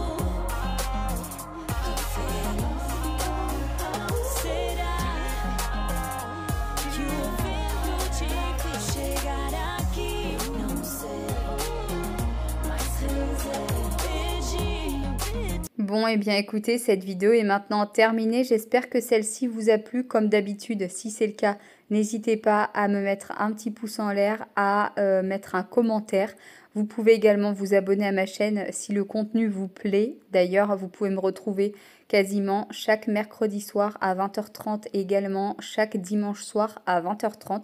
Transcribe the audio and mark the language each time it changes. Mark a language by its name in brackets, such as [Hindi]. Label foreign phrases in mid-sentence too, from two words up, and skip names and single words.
[Portuguese] Tô feliz. Será que o vento te fez chegar aqui? Não sei, mas rezei, pedi. [French] Bon, et bien écoutez, cette vidéo est maintenant terminée. J'espère que celle-ci vous a plu. Comme d'habitude, si c'est le cas, n'hésitez pas à me mettre un petit pouce en l'air, à mettre un commentaire. Vous pouvez également vous abonner à ma chaîne si le contenu vous plaît. D'ailleurs, vous pouvez me retrouver quasiment chaque mercredi soir à 20h30 et également chaque dimanche soir à 20h30.